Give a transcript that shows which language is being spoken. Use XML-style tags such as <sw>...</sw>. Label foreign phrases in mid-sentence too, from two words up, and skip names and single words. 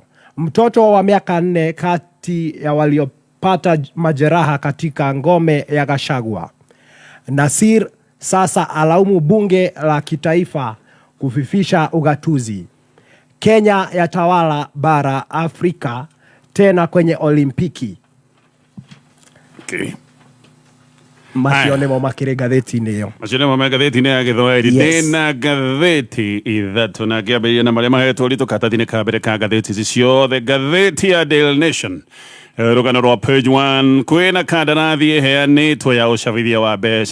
<sw>Mtoto wa miaka 4 kati ya waliopata majeraha katika ngome ya Gachagua. Nasir sasa alaumu bunge la kitaifa kufifisha ugatuzi. Kenya yatawala bara Afrika tena kwenye Olimpiki.</sw> <en>Okay.</en> <ki>Masionemo makire gatheti-inĩ ĩyo. Masionemo me ngathĩti-inĩ ya Gĩthwaĩri. Ndĩna ngathĩti ithatũ na ngĩambĩrĩria na marĩa mahetwo ritũ karatathi-inĩ ka mbere ka ngathĩti ici ciothe. Ngathĩti ya Daily Nation rũgano rwa page 1 kwĩna kandarathi ĩheanĩtwo ya ũcabithia wa mbeca.</ki>